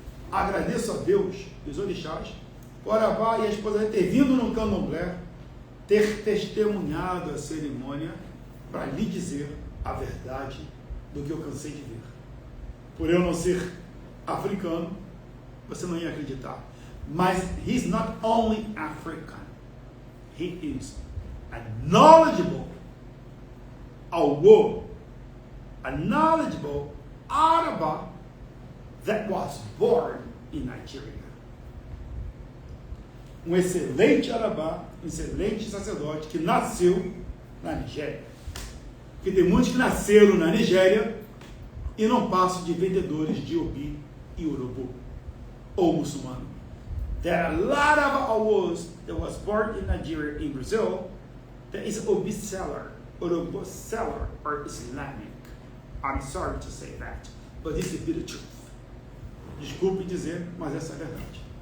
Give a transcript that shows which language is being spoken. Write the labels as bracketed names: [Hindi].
[Portuguese] Agradeço a Deus e os orixás, o Arabá e a esposa ter vindo no candomblé, ter testemunhado a cerimônia para lhe dizer a verdade do que eu cansei de ver. Por eu não ser africano, você não ia acreditar. [English] Mas he's not only African, he is a knowledgeable Awo, a knowledgeable Araba that was born in Nigeria. [Portuguese] um excelente arabá, um excelente sacerdote que nasceu na Nigéria. Porque tem muitos que nasceram na Nigéria e não passam de vendedores de obi e urubu, ou muçulmano. [English] There are a lot of Awos that was born in Nigeria, in Brazil, that is obi seller, urubu seller, or Islamic. I'm sorry to say that, but this is the truth. [Portuguese] Desculpe dizer, mas essa é a verdade.